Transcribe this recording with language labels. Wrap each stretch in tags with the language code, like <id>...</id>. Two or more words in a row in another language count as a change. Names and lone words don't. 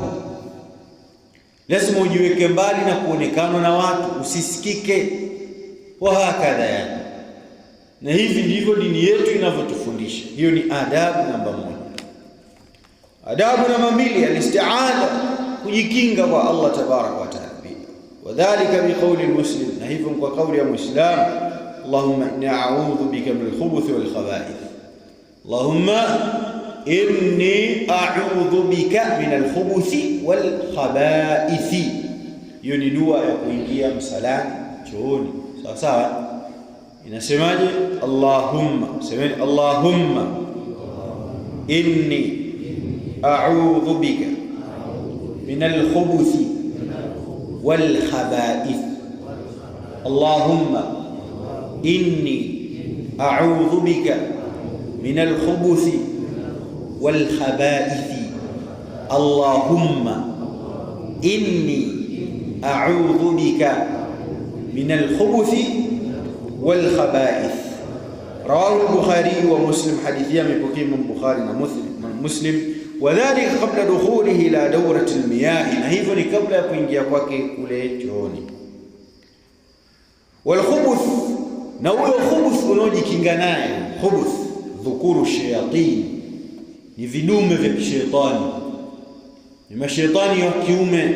<sw>Lazima ujiweke mbali na kuonekana na watu, usisikike</sw> <ar>وهكذا</ar> <sw>yani. Na hivi ndivyo dini yetu inavyotufundisha. Hiyo ni adabu namba moja. Adabu namba mbili, alisti'adha, kujikinga kwa Allah</sw> <ar>تبارك وتعالى. وكذلك بقول المسلم,</ar> <sw>na hivyo kwa kauli ya muislam,</sw> <ar>اللهم إني أعوذ بك من الخبث والخبائث. اللهم إني أعوذ بك من الخبث والخبائث.</ar> <sw>Hiyo ni dua ya kuingia msalani, chooni. Sawa sawa. Inasemaje?</sw> <ar>Allahumma, semeni اللهم إني أعوذ بك من الخبث والخبائث. اللهم إني أعوذ بك من الخبث والخبائث. اللهم إني أعوذ بك من الخبث والخبائث. رواه البخاري ومسلم,</ar> <sw>hadithi amepokea Bukhari na Muslim.</sw> <ar>وكذلك قبل دخوله إلى دورة المياه,</ar> <sw>na hivyo ni kabla ya kuingia kwake kule chooni.</sw> <ar>والخبث,</ar> <sw>na huyo khubuth unaojikinga naye,</sw> <ar>خبث ذكور شياطين,</ar> <sw>ni vidume vya kishetani, ni mashaitani wa kiume.</sw>